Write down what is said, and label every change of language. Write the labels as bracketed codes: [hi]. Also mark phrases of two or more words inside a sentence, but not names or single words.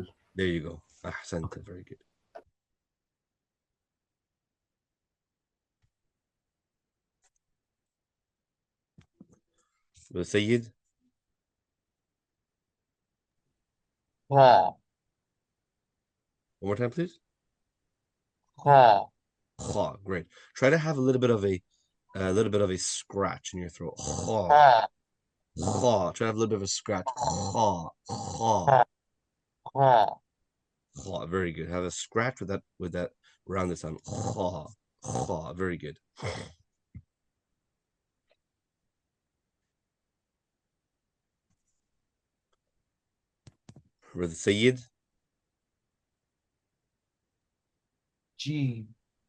[en] There you go. Ahsanta. Very good. Brother Sayyid. [ar] ها [en] One more time, please. [ar] ها [en] Kha. Great. Try to have a little bit of a scratch in your throat. [ar] Kha. ها Kha. [en] Try to have a little bit of a scratch. [ar] Kha. Kha. ها ها Kha. [en] Very good. Have a scratch with that rounded sound. [ar] Kha. Kha. [en] Very good. Brother Sayyid. [ar] جيم